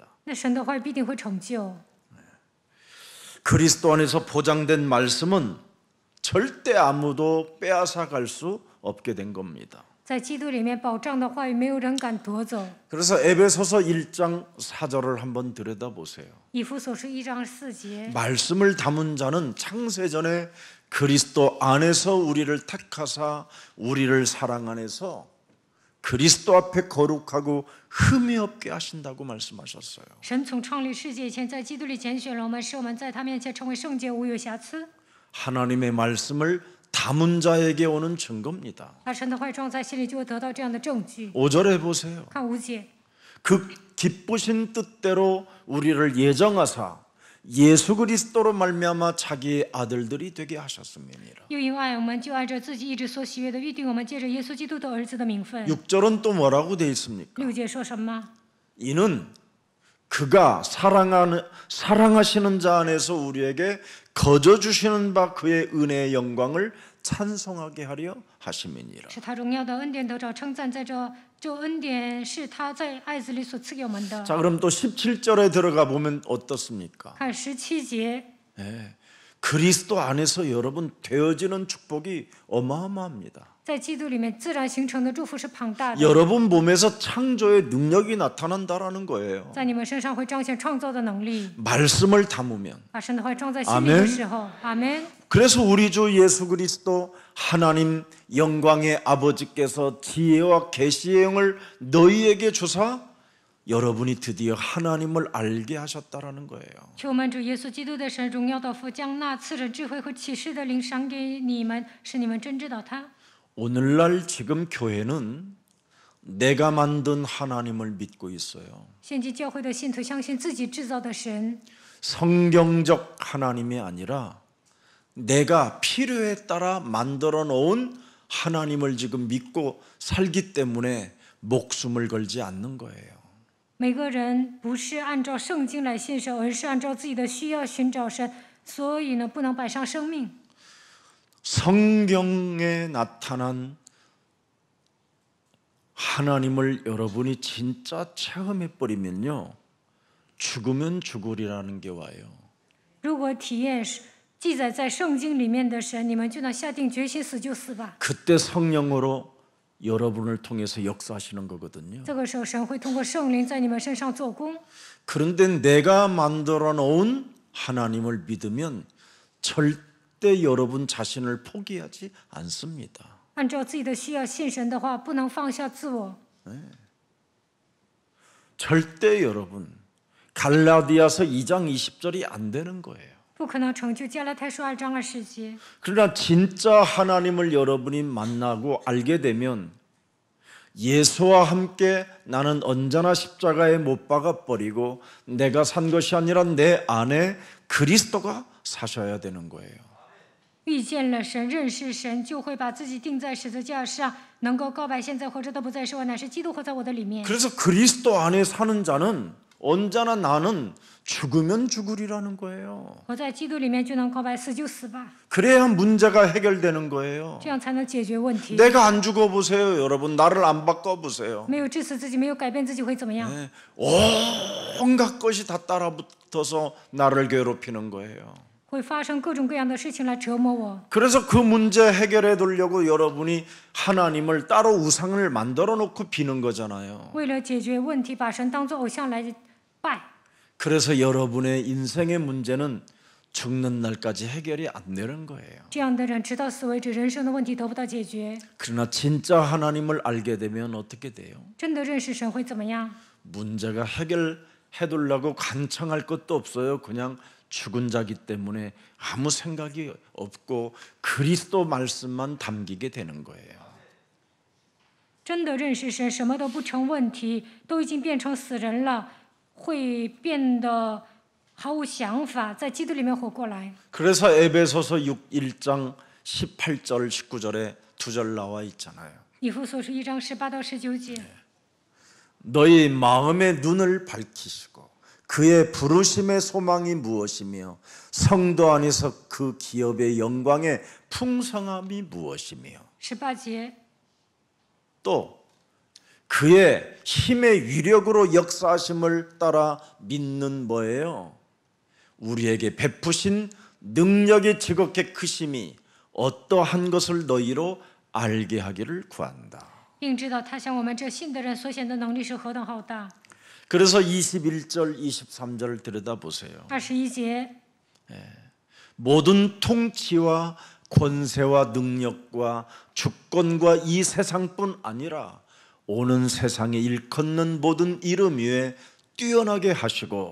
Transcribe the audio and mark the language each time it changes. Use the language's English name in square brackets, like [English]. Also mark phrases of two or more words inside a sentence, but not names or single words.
[Chinese] 那神的话语必定会成就。 [Korean] 그리스도 안에서 보장된 말씀은 절대 아무도 빼앗아 갈 수 없게 된 겁니다. [Chinese] 在基督里面保障的话语，没有人敢夺走。 [Korean] 그래서 에베소서 1장 4절을 한번 들여다보세요. [Chinese] 以弗所书1章4节， [Korean] 말씀을 담은 자는 창세전에 그리스도 안에서 우리를 택하사 우리를 사랑 안에서 그리스도 앞에 거룩하고 흠이 없게 하신다고 말씀하셨어요. [Chinese] 神从创立世界以前，在基督里拣选了我们，使我们在他面前成为圣洁，无有瑕疵。 [Korean] 하나님의 말씀을 담은 자에게 오는 증거입니다. [Chinese] 把神的话语装在心里，就会得到这样的证据。 [Korean] 5절에 보세요. [Chinese] 看5节， [Korean] 그 기쁘신 뜻대로 우리를 예정하사 예수 그리스도로 말미암아 자기의 아들들이 되게 하셨음이니라. [Chinese] 又因爱我们，就按照自己一直所喜悦的预定我们，借着耶稣基督的儿子的名分。 [Korean] 6절은 또 뭐라고 되어 있습니까? [Chinese] 6节说什么？ [Korean] 이는 그가 사랑하시는 자 안에서 우리에게 거저 주시는 바 그의 은혜의 영광을 찬송하게 하려 하심이니라. [Chinese] 是他荣耀的恩典得着称赞，在这恩典是他在爱子里所赐给我们的。 [Korean] 자, 그럼 또 17절에 들어가 보면 어떻습니까? [Chinese] 看17节， [Korean] 그리스도 안에서 여러분 되어지는 축복이 어마어마합니다. [Chinese] 在基督里面自然形成的祝福是庞大的， [Korean] 여러분 몸에서 창조의 능력이 나타난다라는 거예요. [Chinese] 在你们身上会彰显创造的能力。 [Korean] 말씀을 담으면. [Chinese] 把神的话装在心里的时候，阿门。 [Korean] 그래서 우리 주 예수 그리스도 하나님 영광의 아버지께서 지혜와 계시의 영을 너희에게 주사 여러분이 드디어 하나님을 알게 하셨다라는 거예요. [Chinese] 求我们主耶稣基督的神荣耀的父将那赐人智慧和启示的灵赏给你们，使你们真知道他。 [Korean] 오늘날 지금 교회는 내가 만든 하나님을 믿고 있어요. [Chinese] 现今教会的信徒相信自己制造的神， [Korean] 성경적 하나님이 아니라 내가 필요에 따라 만들어 놓은 하나님을 지금 믿고 살기 때문에 목숨을 걸지 않는 거예요. [Chinese] 每个人不是按照圣经来信神，而是按照自己的需要寻找神，所以呢，不能摆上生命。 [Korean] 성경에 나타난 하나님을 여러분이 진짜 체험해 버리면요, 죽으면 죽으리라는 게 와요. [Chinese] 如果体验记载在圣经里面的神，你们就能下定决心死就死吧。 [Korean] 그때 성령으로 여러분을 통해서 역사하시는 거거든요. [Chinese] 这个时候，神会通过圣灵在你们身上做工。 [Korean] 그런데 내가 만들어 놓은 하나님을 믿으면 절대 여러분 자신을 포기하지 않습니다. [Chinese] 按照自己的需要信神的话，不能放下自我。 [Korean] 절대 여러분 갈라디아서 2장 20절이 안 되는 거예요. [Chinese] 不可能成就加拉太书2章20节。 [Korean] 그러나 진짜 하나님을 여러분이 만나고 알게 되면 예수와 함께 나는 언제나 십자가에 못 박아 버리고 내가 산 것이 아니라 내 안에 그리스도가 사셔야 되는 거예요. [Chinese] 遇见了神，认识神，就会把自己钉在十字架上，能够告白现在活着的不再是我，乃是基督活在我的里面。 [Korean] 그래서 그리스도 안에 사는 자는 언제나 나는 죽으면 죽으리라는 거예요. [Chinese] 活在基督里面就能告白，死就死吧， [Korean] 그래야 문제가 해결되는 거예요. [Chinese] 这样才能解决问题。 [Korean] 내가 안 죽어 보세요, 여러분. 나를 안 바꿔 보세요. [Chinese] 没有治死自己，没有改变自己，会怎么样？ [Korean] 온갖 것이 다 따라붙어서 나를 괴롭히는 거예요. [Chinese] 会发生各种各样的事情来折磨我。 [Korean] 그래서 그 문제 해결해 두려고 여러분이 하나님을 따로 우상을 만들어 놓고 비는 거잖아요. [Chinese] 为了解决问题，把神当作偶像来拜。 [Korean] 그래서 여러분의 인생의 문제는 죽는 날까지 해결이 안 되는 거예요. [Chinese] 这样的人直到死为止，人生的问题得不到解决。 [Korean] 그러나 진짜 하나님을 알게 되면 어떻게 돼요? [Chinese] 真的认识神会怎么样？ [Korean] 문제가 해결해 두려고 간청할 것도 없어요. 그냥 죽은 자기 때문에 아무 생각이 없고 그리스도 말씀만 담기게 되는 거예요. [Chinese] 真的认识神，什么都不成问题，都已经变成死人了，会变得毫无想法，在基督里面活过来。 [Korean] 그래서 에베소서 1장 18절 19절에 두 절 나와 있잖아요. [Chinese] 以弗所书1章18到19节。 [Korean] 너희 마음의 눈을 밝히시고 그의 부르심의 소망이 무엇이며 성도 안에서 그 기업의 영광의 풍성함이 무엇이며 [Chinese] 18节， [Korean] 또 그의 힘의 위력으로 역사하심을 따라 믿는 뭐예요? 우리에게 베푸신 능력의 지극히 크심이 어떠한 것을 너희로 알게 하기를 구한다. [Chinese] 并知道他向我们这信的人所显的能力是何等浩大。 [Korean] 그래서 21절, 23절을 들여다보세요. [Chinese] 21节， [Korean] 모든 통치와 권세와 능력과 주권과 이 세상뿐 아니라 오는 세상에 일컫는 모든 이름 위에 뛰어나게 하시고